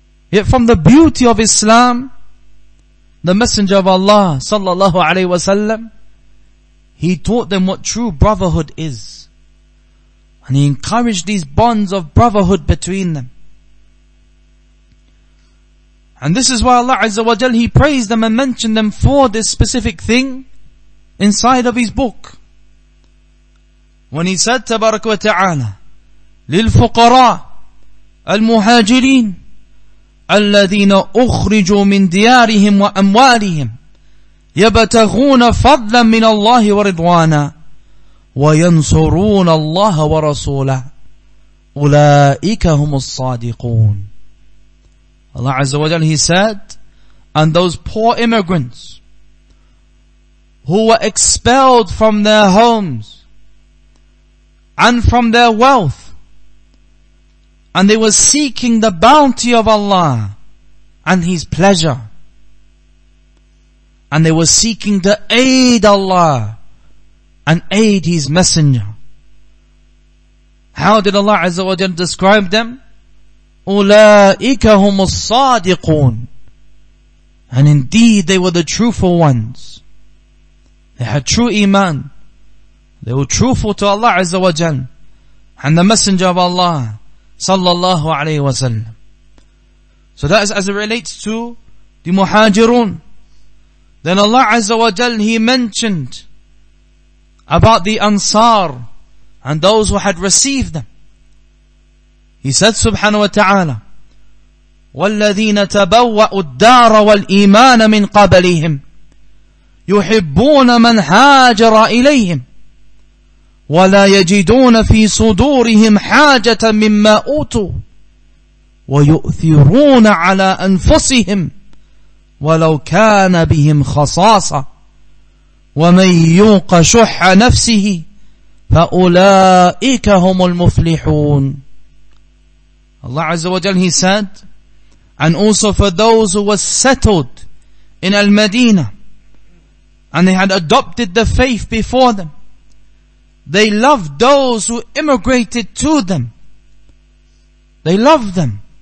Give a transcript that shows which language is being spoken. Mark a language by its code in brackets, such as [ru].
[en] Yet from the beauty of Islam, the Messenger of Allah sallallahu alayhi wa sallam, he taught them what true brotherhood is. And he encouraged these bonds of brotherhood between them. And this is why Allah Azza wa Jal, he praised them and mentioned them for this specific thing inside of his book. When he said, [ar] Tabarak wa Ta'ala, للفقراء المهاجرين الذين أخرجوا من ديارهم وأموالهم يبتغون فضلا من الله ورضوانا وينصرون الله ورسوله أولئك هم الصادقون. [en] Allah Azza wa Jal, he said, and those poor immigrants who were expelled from their homes and from their wealth, and they were seeking the bounty of Allah and His pleasure, and they were seeking to aid Allah and aid His Messenger. How did Allah Azza wa Jal describe them? [ar] أُولَٰئِكَ هُمُ الصَّادِقُونَ. [en] And indeed they were the truthful ones. They had true iman. They were truthful to Allah Azza wa Jal and the Messenger of Allah sallallahu alayhi wa sallam. So that is as it relates to the Muhajirun. Then Allah Azza wa Jal, He mentioned about the Ansar and those who had received them. He said [ar] subhanahu wa ta'ala, وَالَّذِينَ تَبَوَّأُوا الدَّارَ وَالْإِيمَانَ مِنْ قَبَلِهِمْ يُحِبُّونَ مَنْ هَاجَرَ إِلَيْهِمْ وَلَا يَجِدُونَ فِي صُدُورِهِمْ حَاجَةً مِمَّا أُوتُوا وَيُؤْثِرُونَ عَلَى أَنفُسِهِمْ وَلَوْ كَانَ بِهِمْ خَصَاصَةٌ وَمَنْ يُوقَ شُحَّ نَفْسِهِ فَأُولَئِكَ هُمُ الْمُفْلِحُونَ. [en] Allah Azza wa Jal, He said, and also for those who were settled in Al-Madinah and they had adopted the faith before them, they loved those who immigrated to them. They love them.